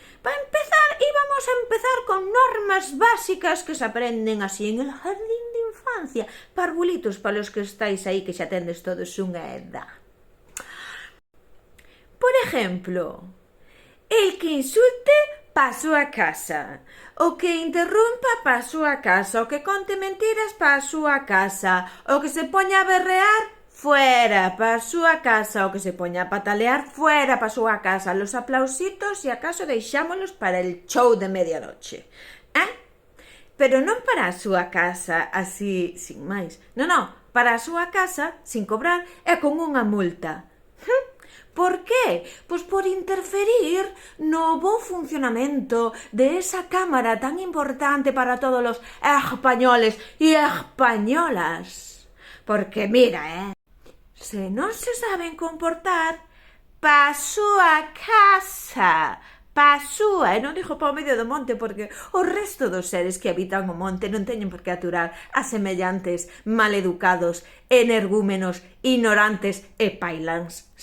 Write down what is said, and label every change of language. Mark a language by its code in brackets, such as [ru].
[es] Para empezar, íbamos a empezar con normas básicas que se aprenden así en el jardín de infancia. [gl] Parvulitos [es] para los que estáis [gl] aí que xa tendes todos unha edad. [es] Por ejemplo, el que insulte [gl] pa súa casa, o que interrumpa pa súa casa, o que conte mentiras pa súa casa, o que se poña a berrear fuera pa súa casa, o que se poña a patalear fuera pa súa casa, los aplausitos e acaso deixámolos [es] para el show de medianoche. [gl] Pero non para a súa casa así, sin máis. Non, para a súa casa, sin cobrar e con unha multa. Por qué? Pois por interferir no bo funcionamento de esa cámara tan importante [es] para todos los españoles e españolas. [gl] Porque mira, se non se saben comportar, pa súa casa, pa súa, e non digo pa o medio do monte porque o resto dos seres que habitan o monte non teñen por que aturar a semellantes maleducados, energúmenos, ignorantes e pailáns.